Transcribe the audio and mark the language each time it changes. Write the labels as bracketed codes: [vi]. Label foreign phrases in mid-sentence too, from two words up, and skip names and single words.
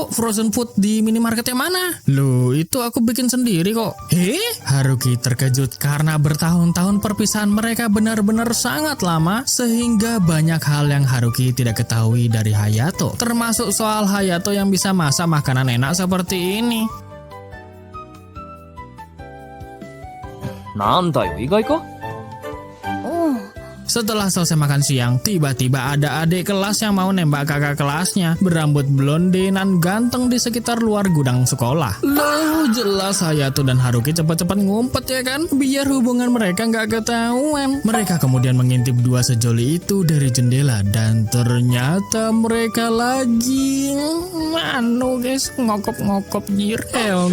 [en] Frozen food [id] di minimarket yang mana? Loh, itu aku bikin sendiri kok. Haruki terkejut karena bertahun-tahun perpisahan mereka benar-benar sangat lama, sehingga banyak hal yang Haruki tidak ketahui dari Hayato, termasuk soal Hayato yang bisa masak makanan enak seperti ini. [ja] なんだよ、意外か？うん。 [id] Setelah selesai makan siang, tiba-tiba ada adik kelas yang mau nembak kakak kelasnya, berambut blonde nan ganteng di sekitar luar gudang sekolah. Loh, jelas Hayato dan Haruki cepat-cepat ngumpet ya kan, biar hubungan mereka nggak ketahuan. Mereka kemudian mengintip dua sejoli itu dari jendela dan ternyata mereka lagi guys, ngokop-ngokop jirel.